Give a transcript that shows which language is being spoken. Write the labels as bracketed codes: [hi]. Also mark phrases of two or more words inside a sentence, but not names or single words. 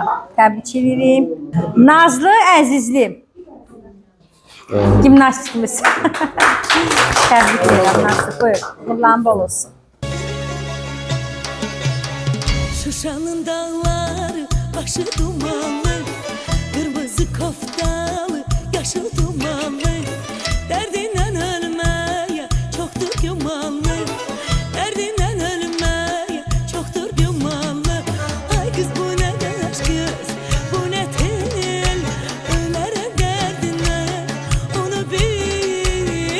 [az] Təbrik edirik. Nazlı Əzizli. Gimnastikimiz. Təbrik edirəm Nazlı. Buyur. Uğurların bol olsun. Şuşanın dağları başı dumanlı, kırmızı koftalı, yaşıl dumanlı. Derdinden ölmeye çoktur gümanlı, derdinden ölmeye çoktur gümanlı. Ay kız bu ne aşk kız, bu ne tel, ölerim derdinden onu bil.